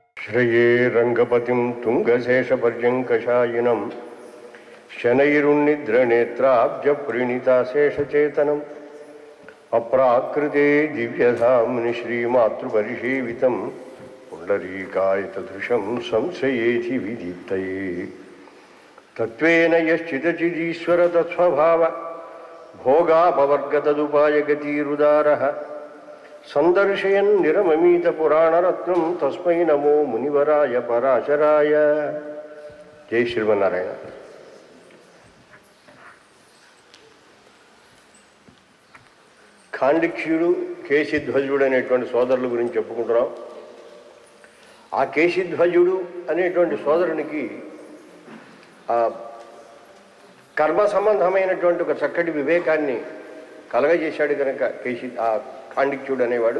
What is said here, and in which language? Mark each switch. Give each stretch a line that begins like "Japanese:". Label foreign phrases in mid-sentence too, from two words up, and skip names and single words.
Sanskrit: श्रये रंगपतिं तुंगशेषपर्यङ्कशायिनं शनैरुन्निद्रनेत्राब्जप्रीणिताशेषचेतनम् अप्राकृते दिव्यधाम्नि श्रीमातृपरिसेवितं पुण्डरीकायतदृशं संशयेति विदीप्तये तत्त्वेन यश्चिदचिदीश्वर तत्स्वभाव भोगापवर्गतदुपायगतिरुदारः संदर्शयन् निरममीत पुराणरत्नं तस्मै नमो मुनिवराय पराशराय। जय श्रीमन्नारायण।
Telugu: ఖాండిక్ష్యుడు కేశిధ్వజుడు అనేటువంటి సోదరుల గురించి చెప్పుకుంటున్నాం. ఆ కేశిధ్వజుడు అనేటువంటి సోదరునికి కర్మ సంబంధమైనటువంటి ఒక చక్కటి వివేకాన్ని కలగజేశాడు కనుక ఆ ఖాండిక్యుడు అనేవాడు.